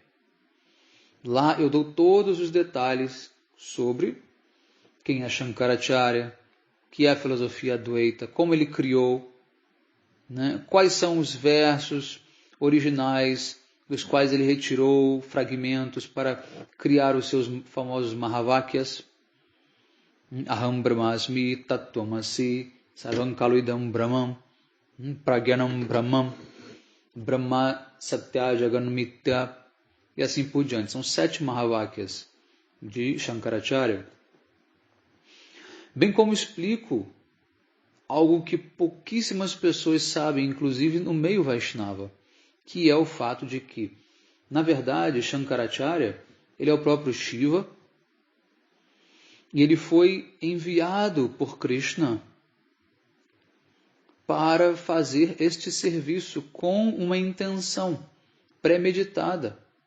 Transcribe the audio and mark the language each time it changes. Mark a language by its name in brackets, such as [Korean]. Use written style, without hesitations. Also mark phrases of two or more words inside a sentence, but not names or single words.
[Portuguese] Lá eu dou todos os detalhes sobre quem é Shankaracharya, que é a filosofia Advaita, como ele criou, né? Quais são os versos originais dos quais ele retirou fragmentos para criar os seus famosos Mahavakyas. [Sanskrit] Aham Brahmasmi Tattvamasi Sarvam Kaluidam Brahmam Pragyanam Brahmam Brahma Satya Jaganmitya [Portuguese] e assim por diante. São 7 Mahavakyas de Shankaracharya. Bem como explico algo que pouquíssimas pessoas sabem, inclusive no meio Vaishnava, que é o fato de que, na verdade, Shankaracharya, ele é o próprio Shiva, e ele foi enviado por Krishna para fazer este serviço com uma intenção premeditada.